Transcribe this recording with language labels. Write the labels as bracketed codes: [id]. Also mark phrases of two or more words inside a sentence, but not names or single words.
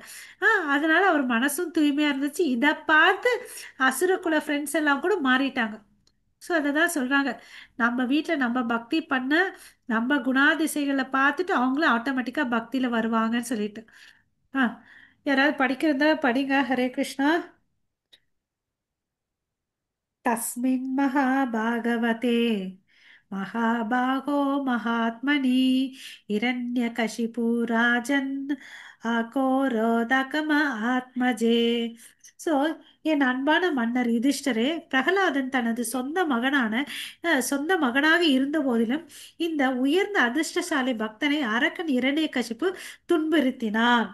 [ta] அதனால அவர் மனசும் தூய்மையாக இருந்துச்சு. இதை பார்த்து அசுரகுல ஃப்ரெண்ட்ஸ் எல்லாம் கூட மாறிட்டாங்க. ஸோ அதை தான் சொல்கிறாங்க, நம்ம வீட்டில் நம்ம பக்தி பண்ண நம்ம குணாதிசைகளை பார்த்துட்டு அவங்களும் ஆட்டோமேட்டிக்காக பக்தியில் வருவாங்கன்னு சொல்லிட்டு. ஆ யாராவது படிக்கிறதா படிங்க. ஹரே கிருஷ்ணா. [sa] तस्मिन् महाभागवते महाबाहो महात्मनि हिरण्यकशिपु राजन् अघोरोदकम आत्मजे. [ta] ஸோ என் அன்பான மன்னர் யுதிஷ்டரே, பிரகலாதன் தனது சொந்த மகனாக இருந்த போதிலும் இந்த உயர்ந்த அதிர்ஷ்டசாலி பக்தனை அரக்கன் இரண்யகசிப்பு துன்புறுத்தினான்.